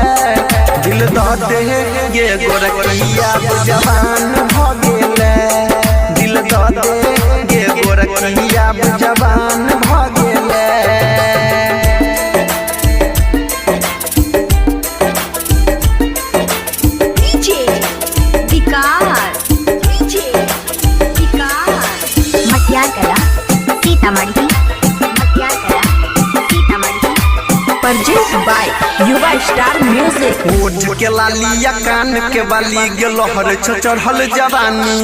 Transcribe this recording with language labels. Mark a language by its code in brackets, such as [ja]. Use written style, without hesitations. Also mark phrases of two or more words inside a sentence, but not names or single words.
[mag] दिल द दे गे गोरखिया जवान भ गेले, दिल द दे गे गोरखिया जवान भ गेले। डीजे विकास मटियार कला सीतामढ़ी [en] Present by Yuva Star Music. [mag] ओठ के लालिया कान के बाली गेलो हर चढ़ल जवानी।